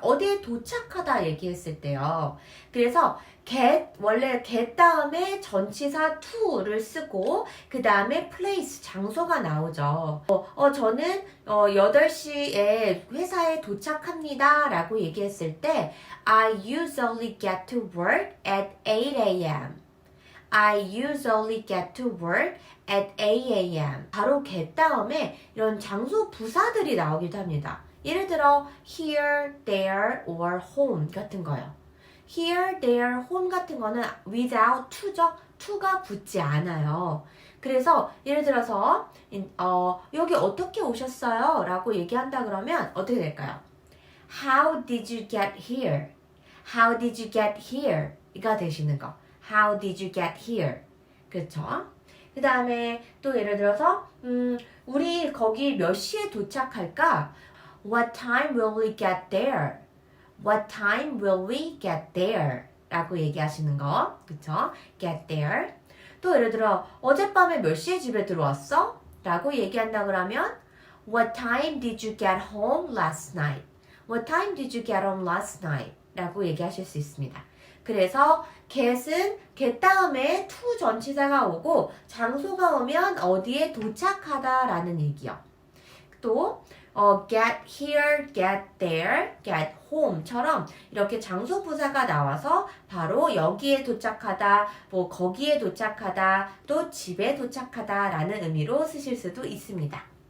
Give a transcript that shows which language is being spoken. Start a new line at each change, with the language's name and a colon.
Korean: 어디에 도착하다 얘기했을 때요. 그래서 원래 get 다음에 전치사 to를 쓰고 그 다음에 place, 장소가 나오죠. 저는 8시에 회사에 도착합니다 라고 얘기했을 때
English: I usually get to work at 8 a.m. I usually get to work at 8 a.m.
Korean: 바로 get 다음에 이런 장소 부사들이 나오기도 합니다. 예를 들어 here, there, or home 같은 거요. here, there, home 같은 거는 without to죠. to가 붙지 않아요. 그래서 예를 들어서 여기 어떻게 오셨어요? 라고 얘기한다 그러면 어떻게 될까요?
English: How did you get here? How did you get here?
Korean: 이가 되시는 거.
English: How did you get here?
Korean: 그렇죠? 그 다음에 또 예를 들어서 우리 거기 몇 시에 도착할까?
English: What time will we get there? What time will we get there?
Korean: 라고 얘기하시는 거. 그쵸? get there. 또 예를 들어 어젯밤에 몇 시에 집에 들어왔어? 라고 얘기한다 그러면
English: What time did you get home last night? What time did you get home last night?
Korean: 라고 얘기하실 수 있습니다. 그래서 get은 get 다음에 to 전치사가 오고 장소가 오면 어디에 도착하다 라는 얘기요. 또 get here, get there, get home처럼 이렇게 장소 부사가 나와서 바로 여기에 도착하다, 뭐 거기에 도착하다, 또 집에 도착하다 라는 의미로 쓰실 수도 있습니다.